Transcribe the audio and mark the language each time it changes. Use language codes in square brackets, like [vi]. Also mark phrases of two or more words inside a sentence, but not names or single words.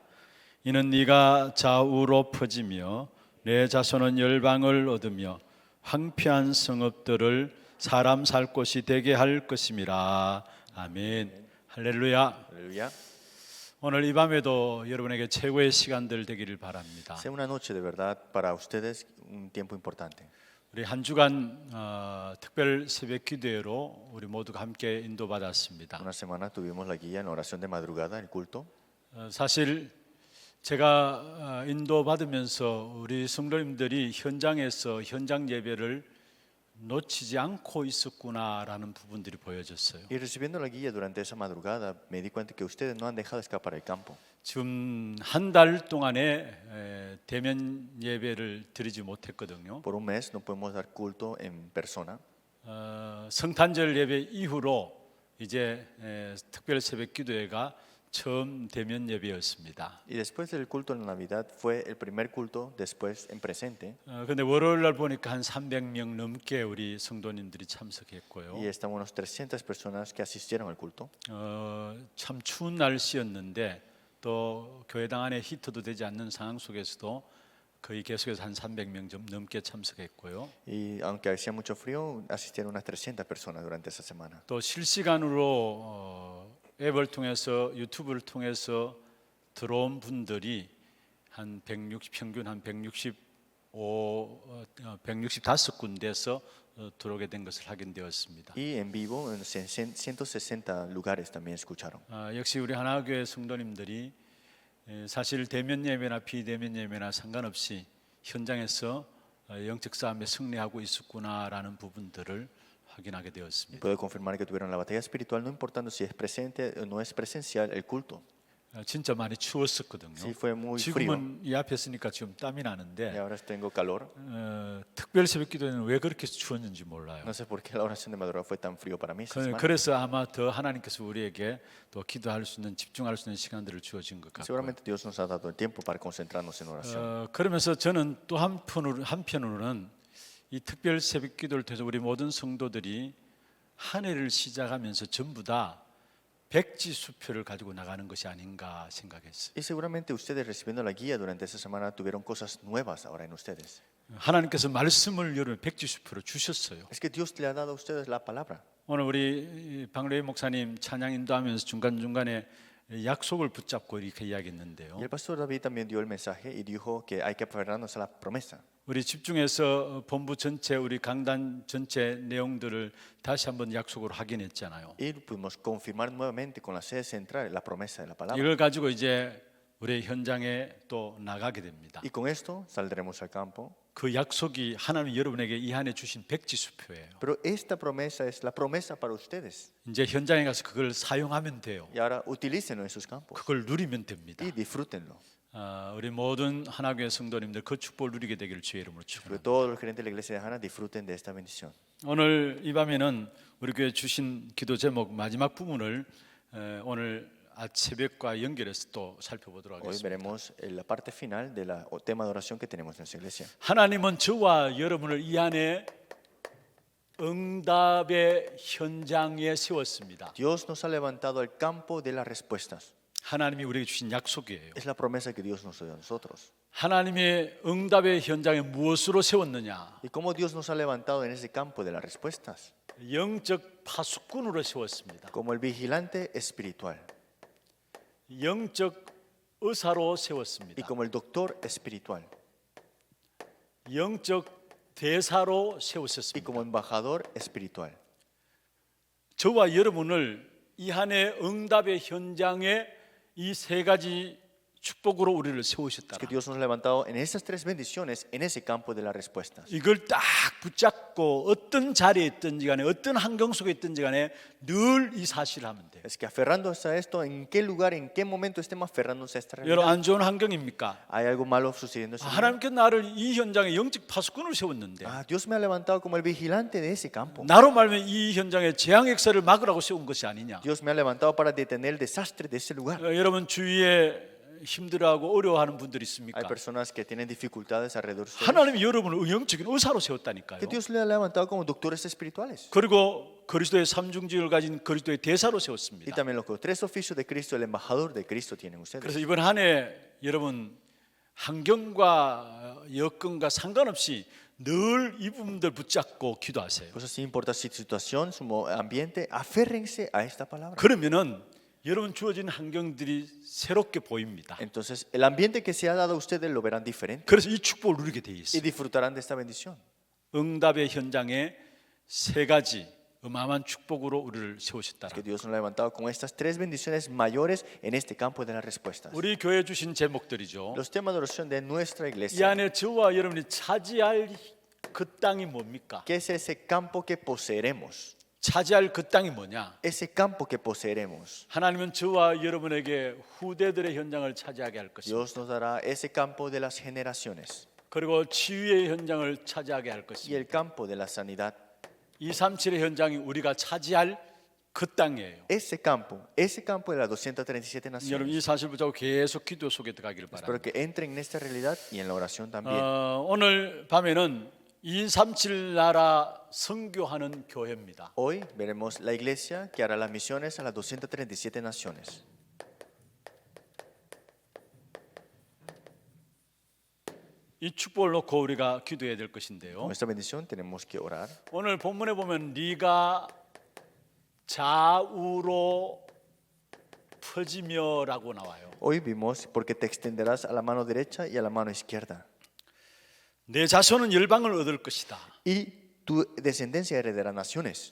[ko] 이는 네가 좌우로 퍼지며 내 자손은 열방을 얻으며 황폐한 성읍들을 사람 살 곳이 되게 할 것임이라. 아멘. 할렐루야. [es] Aleluya. [ko] 오늘 이 밤에도 여러분에게 최고의 시간들 되기를 바랍니다. [es] Sea una noche de verdad para ustedes un tiempo importante. [ko] 우리 한 주간 특별 새벽 기도회로 우리 모두가 함께 인도받았습니다. [es] Una semana tuvimos la guía en la oración de madrugada, el culto. [ko] 사실 제가 인도받으면서 우리 성도님들이 현장에서 현장 예배를 놓치지 않고 있었구나라는 부분들이 보여졌어요. [es] Y recibiendo la guía durante esa madrugada, me di cuenta que ustedes no han dejado escapar el campo. [ko] 지금 한 달 동안에 대면 예배를 드리지 못했거든요. [es] Por un mes no podemos dar culto en persona. [ko] 성탄절 예배 이후로 이제 특별 새벽 기도회가 처음 대면 예배였습니다. [es] Y después del culto de la Navidad fue el primer culto después en presente. [ko] 근데 월요일 날 보니까 한 300명 넘게 우리 성도님들이 참석했고요. [es] Y estamos unos 300 personas que asistieron al culto. [ko] 참 추운 날씨였는데 또 교회당 안에 히터도 되지 않는 상황 속에서도 거의 계속해서 한 300명 좀 넘게 참석했고요. [es] Y aunque hacía mucho frío, asistieron unas 300 personas durante esa semana. [ko] 또 실시간으로 앱을 통해서 유튜브를 통해서 들어온 분들이 한 160 평균 한 165군데에서 들어오게 된 것을 확인되었습니다. [es] Y en vivo en 160 lugares también escucharon. [ko] 역시 우리 하나교회 성도님들이 사실 대면 예배나 비대면 예배나 상관없이 현장에서 영적 싸움에 승리하고 있었구나라는 부분들을 확인하게 되었습니다. [es] Puedo confirmar que tuvieron la batalla espiritual, no importando si es presente o no es presencial el culto. [ko] 진짜 많이 추웠었거든요. [es] Sí, fue muy frío. [ko] 지금은 이 앞에 있으니까 지금 땀이 [es] Y [ko] 나는데 [es] ahora tengo calor. [ko] 특별 새벽 기도에는 왜 그렇게 추웠는지 몰라요. [es] No sé por qué la oración de madrugada fue tan frío para mí esta semana. [ko] 그래서 아마 더 하나님께서 우리에게 또 기도할 수 있는 집중할 수 있는 시간들을 주어진 것 같고요. [es] Seguramente Dios nos ha dado el tiempo para concentrarnos en oración. [ko] 그러면서 저는 또 한편으로는 이 특별 새벽 기도를 통해서 우리 모든 성도들이 한 해를 시작하면서 전부 다 백지 수표를 가지고 나가는 것이 아닌가 생각했어요. [es] Y seguramente ustedes recibiendo la guía durante esta semana tuvieron cosas nuevas ahora en ustedes. [ko] 하나님께서 말씀을 여러분 백지 수표로 주셨어요. [es] Es que Dios le ha dado a ustedes la palabra. [ko] 오늘 우리 박래희 목사님 찬양 인도하면서 중간중간에 약속을 붙잡고 이렇게 이야기했는데요. [es] Y el pastor David también dio el mensaje y dijo que hay que aferrarnos a la promesa. [ko] 우리 집중해서 본부 전체 우리 강단 전체 내용들을 다시 한번 약속으로 확인했잖아요. [es] Y pudimos confirmar nuevamente con la sede central la promesa de la palabra. [ko] 이걸 가지고 이제 우리 현장에 또 나가게 됩니다. [es] Y con esto saldremos al campo. [ko] 그 약속이 하나님 여러분에게 이 한해 주신 백지 수표예요. [es] Pero esta promesa es la promesa para ustedes. [ko] 이제 현장에 가서 그걸 사용하면 돼요. [es] Y ahora utilícenlo en sus campos [ko] 그걸 누리면 됩니다. [es] y disfrútenlo. [ko] 우리 모든 하나교회 성도님들 그 축복을 누리게 되기를 주의 이름으로 [es] Que [ko] 축원합니다. [es] todos los creyentes de la iglesia de Hana disfruten de esta bendición. [ko] 오늘 이 밤에는 우리 교회 주신 기도 제목 마지막 부분을 오늘 새벽과 연결해서 또 살펴보도록 [es] Hoy [ko] 하겠습니다. [es] veremos la parte final del tema de oración que tenemos en esta iglesia. [ko] 하나님은 저와 여러분을 이 안에 응답의 현장에 세웠습니다. [es] Dios nos ha levantado al campo de las respuestas. [ko] 하나님이 우리에게 주신 약속이에요. [es] Es la promesa que Dios nos dio a nosotros. [ko] 하나님의 응답의 현장에 무엇으로 세웠느냐? [es] ¿Y cómo Dios nos ha levantado en ese campo de las respuestas? [ko] 영적 파수꾼으로 세웠습니다. [es] Como el vigilante espiritual [ko] 영적 의사로 [es] y [ko] 세웠습니다. [es] como el doctor espiritual [ko] 영적 대사로 [es] y [ko] 세우셨습니다. [es] como embajador espiritual. [ko] 저와 여러분을 이 한 해 응답의 현장에 이 세 가지 축복으로 우리를 세우셨다. [es] que Dios nos ha levantado en esas tres bendiciones, en ese campo de las respuestas. [ko] 이걸 딱 붙잡고 어떤 자리에 있든지 간에 어떤 환경 속에 있든지 간에 늘 이 사실을 하면 돼요. [es] Es que aferrándose a esto, en qué lugar, en qué momento estemos aferrándose a esta [ko] 여러분 [es] realidad. [ko] 안 좋은 환경입니까? [es] ¿Hay algo malo sucediendo en su vida? [ko] 하나님께 나를 이 현장에 영적 파수꾼을 세웠는데 [es] Dios me ha levantado como el vigilante de ese campo. [ko] 나로 말하면 이 현장에 재앙 역사를 막으라고 세운 것이 아니냐. [es] Dios me ha levantado para detener el desastre de ese lugar. [ko] 여러분 주위에 힘들어하고 어려워하는 분들이 [es] Hay [ko] 있습니까? [es] personas que tienen dificultades alrededor de ustedes. [ko] 하나님이 여러분을 영적인 의사로 세웠다니까요. [es] Que Dios le ha levantado como doctores espirituales. [ko] 그리고 그리스도의 삼중직을 가진 그리스도의 대사로 [es] Y [ko] 세웠습니다. [es] también los tres oficios de Cristo, el embajador de Cristo tienen ustedes. [ko] 그래서 이번 한 해 여러분 환경과 여건과 상관없이 늘 이 부분들 붙잡고 기도하세요. [es] Por eso sin importar su situación, su ambiente, aférrense a esta palabra. [ko] 그러면은 여러분 주어진 환경들이 새롭게 보입니다. [es] Entonces, el ambiente que se ha dado a ustedes lo verán diferente [ko] 그래서 이 축복을 누리게 돼 [es] y [ko] 있어요. [es] disfrutarán de esta bendición. [ko] 응답의 현장에 세 가지 어마어마한 축복으로 우리를 세우셨다. [es] Que Dios nos ha levantado con estas tres bendiciones mayores en este campo de las respuestas. [ko] 우리 교회 주신 제목들이죠. [es] Los temas de oración de nuestra [ko] 이 [es] iglesia. [ko] 안에 저와 여러분이 차지할 그 땅이 뭡니까? [es] ¿Qué es ese campo que poseeremos? [ko] 차지할 그 땅이 뭐냐? [es] Ese campo que poseeremos. [ko] 하나님은 저와 여러분에게 후대들의 현장을 차지하게 할 것입니다. [es] Dios nos dará ese campo de las generaciones [ko] 그리고 치유의 현장을 차지하게 할 [es] y [ko] 것입니다. [es] el campo de la sanidad. [ko] 237의 현장이 우리가 차지할 그 땅이에요. [es] Ese campo de las 237 [ko] 여러분 이 [es] naciones. [ko] 사실 붙잡고 계속 기도 속에 들어가기를 [es] Espero [ko] 바랍니다. [es] que entren en esta realidad y en la oración también. [ko] 오늘 밤에는 237 나라 선교하는 교회입니다. [es] Hoy veremos la iglesia que hará las misiones a las 237 naciones. [ko] 이 축복을 놓고 우리가 기도해야 될 것인데요. [es] Con esta bendición tenemos que orar. [ko] 오늘 본문에 보면 네가 좌우로 퍼지며라고 나와요. [es] Hoy vimos porque te extenderás a la mano derecha y a la mano izquierda. [ko] 내 자손은 열방을 얻을 것이다. [es] Y tu descendencia heredará naciones.